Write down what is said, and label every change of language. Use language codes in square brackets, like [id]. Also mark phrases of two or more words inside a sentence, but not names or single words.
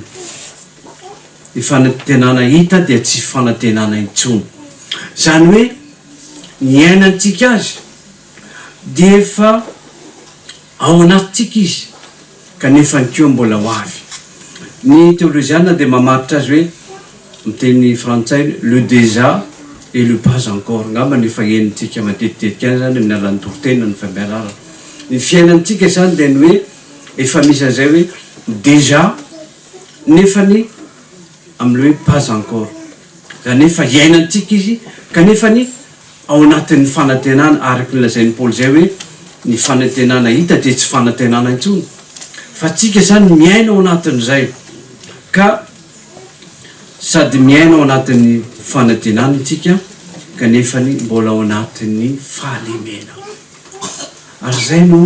[mg] Ny fanantenana hita dia tsy fanantenana intsony. Izany hoe ny iainantsika azy dia efa ao anatintsika izy, kanefa ny keo mbola ho avy. Ny théologiana dia mamaritra azy hoe miteny frantsay [fr] le déjà et le pas encore [mg] ngamba ny fahenitsika matetika any zany amin'ny alan'ny toritena ny fampianarana ny fiainantsika zany dia ny hoe efa misy an'izay hoe déjà nefany amin'ny hoe [fr] pas encore [mg] zany efa iainantsika izy kanefany ao anatin'ny fanantenana araky ny lazain'ny Paoly zay hoe ny fanantenana hita dia tsy fanantenana intsony fa tsika zany miaina ao anatin'izay ka sady miaina ao anatin'ny fanantenana itsika kanefany mbola ao anatin'ny fahalemena ary zay no